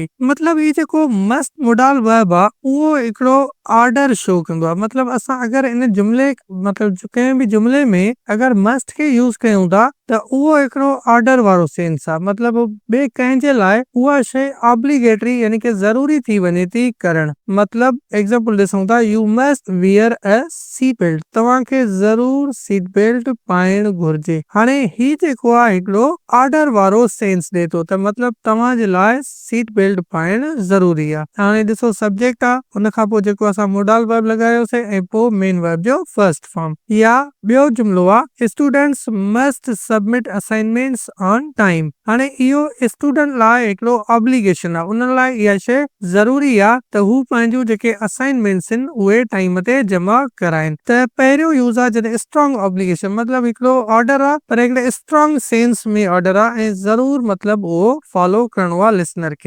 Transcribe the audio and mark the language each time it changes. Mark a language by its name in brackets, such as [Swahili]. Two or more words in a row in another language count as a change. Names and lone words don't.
[Sindhi] मतिलबु ही जेको [English] must modal verb [Sindhi] आहे उहो हिकिड़ो [English] order show [Sindhi] कंदो आहे। मतिलबु असां अगरि इन जुमिले मतिलबु कंहिं बि जुमिले में अगरि मस्ट खे यूज़ कयूं था त उहो हिकिड़ो ऑर्डर वारो सेंस आहे। मतिलबु ॿिए कंहिंजे लाइ उहा शइ ऑब्लिगेटरी यानी कि ज़रूरी थी वञे थी करणु। मतिलबु एग्जांपल ॾिसूं था, [English] you must wear a seat belt, [Sindhi] तव्हांखे ज़रूर [English] seat belt [Sindhi] पाइण घुर्जे। हाणे ही जेको आहे हिकिड़ो ऑर्डर वारो सेंस ॾिए थो त मतिलबु तव्हांजे लाइ [English] seat belt [Sindhi] पाइण ज़रूरी आहे। हाणे ॾिसो सब्जेक्ट आहे, उन खां पोइ जेको असां [English] modal verb [Sindhi] लॻायोसीं ऐं पोइ [English] main verb [Sindhi] जो [English] first form. [Sindhi] या ॿियो जुमिलो आहे, [English] students must submit assignments on time. [Sindhi] हाणे इहो स्टूडेंट लाइ हिकिड़ो ऑब्लिगेशन आहे, उन लाइ इहा शइ ज़रूरी आहे त हू पंहिंजूं जेके असाइनमेंट्स आहिनि उहे टाइम ते जमा कराइनि। त पहिरियों यूज़ आहे जॾहिं [English] strong obligation, [Sindhi] मतिलबु हिकिड़ो ऑर्डर आहे पर हिकिड़े [English] strong sense [Sindhi] में ऑर्डर आहे ऐं ज़रूर मतिलबु उहो फॉलो करणो आहे लिसनर खे।